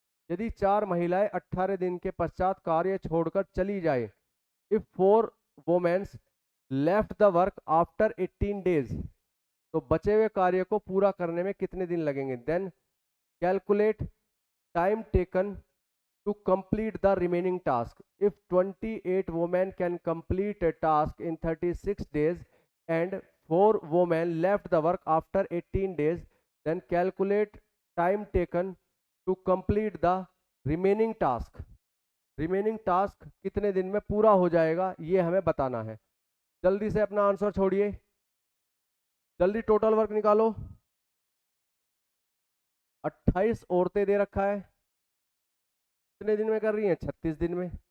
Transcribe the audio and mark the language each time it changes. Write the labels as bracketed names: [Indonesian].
[Hindi] यदि 4 महिलाएं 18 दिन के पश्चात कार्य छोड़कर चली जाए, [English] if 4 womens left the work after 18 days, [Hindi] तो बचे हुए कार्य को पूरा करने में कितने दिन लगेंगे। [English] Then calculate time taken to complete the remaining task. If 28 women can complete a task in 36 days and 4 women left the work after 18 days, then calculate time taken to complete the remaining task। [Hindi] Remaining task कितने दिन में पूरा हो जाएगा ये हमें बताना है। जल्दी से अपना आंसर छोड़िए, जल्दी टोटल वर्क निकालो। 28 औरतें दे रखा है, कितने दिन में कर रही हैं, 36 दिन में।